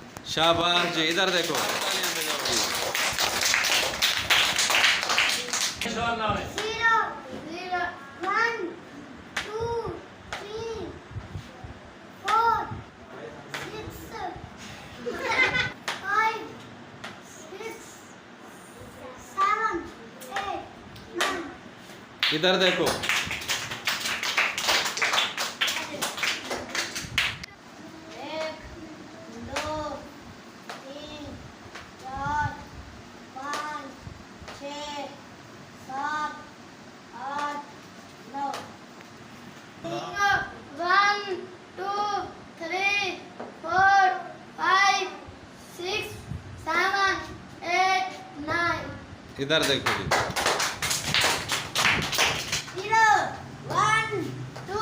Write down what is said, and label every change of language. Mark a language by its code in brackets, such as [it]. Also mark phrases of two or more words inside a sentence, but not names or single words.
[hi] शाबाश जी, इधर देखो। [en] Zero, zero, one, two, three, four, six, five, six, seven, eight, nine. [hi] इधर देखो। एक, दो, तीन, चार, पाँच, छः, सात, आठ, नौ. [en] One, two, three, four, five, six, seven, eight, nine. [hi] इधर देखो जी। [en] Zero, one,